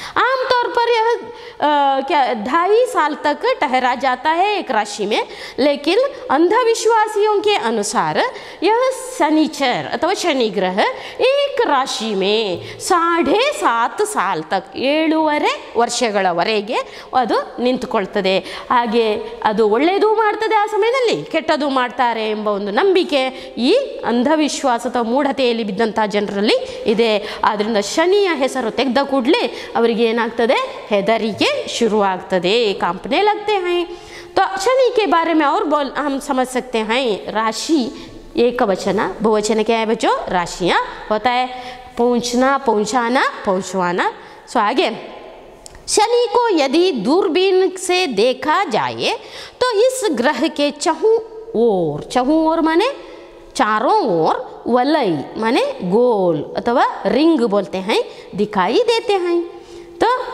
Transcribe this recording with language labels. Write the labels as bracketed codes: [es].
[hi] आमतौर पर यह 2.5 साल तक ठहरा जाता है एक राशि में, लेकिन अंधविश्वासियों के अनुसार यह शनिचर अथवा शनि ग्रह एक राशि में 7.5 साल तक [kn] 7.5 ವರ್ಷಗಳವರೆಗೆ ಅದು ನಿಂತುಕೊಳ್ತದೆ। ಹಾಗೆ ಅದು ಒಳ್ಳೆಯದು ಮಾಡ್ತದೆ ಆ ಸಮಯದಲ್ಲಿ, ಕೆಟ್ಟದು ಮಾಡ್ತಾರೆ ಎಂಬ ಒಂದು ನಂಬಿಕೆ ಈ ಅಂಧವಿಶ್ವಾಸ ಅಥವಾ ಮೂಢತೆಯಲ್ಲಿ ಬಿದ್ದಂಥ ಜನರಲ್ಲಿ ಇದೆ। ಆದ್ದರಿಂದ ಶನಿಯ ಹೆಸರು ತೆಗೆದ ಕೂಡಲೇ ಅವರಿಗೆ ಏನಾಗ್ತದೆ, ಹೆದರಿಕೆ ಶುರುವಾಗ್ತದೆ, [hi] कांपने लगते हैं। तो शनि के बारे में और हम समझ सकते हैं, राशि एक वचन, बहुवचन क्या है बच्चों, राशियाँ होता है, पहुँचना, पहुँचाना, पहुँचवाना। सो आगे शनि को यदि दूरबीन से देखा जाए तो इस ग्रह के चहुं ओर माने चारों ओर, वलय माने गोल अथवा रिंग बोलते हैं, दिखाई देते हैं। तो